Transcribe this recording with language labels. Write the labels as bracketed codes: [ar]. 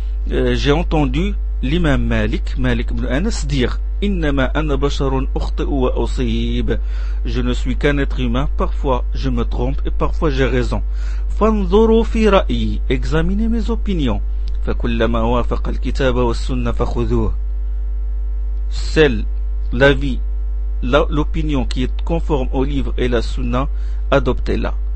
[fr] J'ai entendu l'imam Malik ibn Anas dire, [ar] إنما أنا بشر أخطئ وأصيب. [fr] Je ne suis qu'un être humain, parfois je me trompe et parfois j'ai raison. [ar] فانظروا في رأيي. [fr] Examinez mes opinions. [ar] فكلما وافق الكتاب والسنة فخذوه. [fr] celle, l'avis, l'opinion qui est conforme au livre et la sunna, adoptez-la.